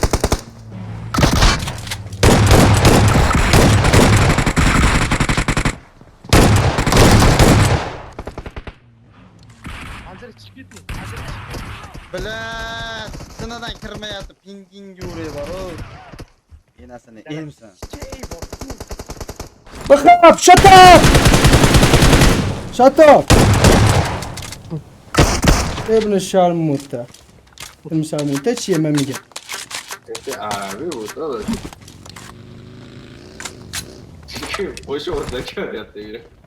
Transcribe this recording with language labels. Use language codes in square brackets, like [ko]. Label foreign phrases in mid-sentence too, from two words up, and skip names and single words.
[uz] Hozir chiqib ketding. Bilas, sinadan kirmayapti, pinging yuri bor. Enasini emsan. [fa] بخاف [en] shut up [ar] ابن شرموته [fa] چیه من میگم این عربی بود داداش خوش اوضاع کرد یاد بگیره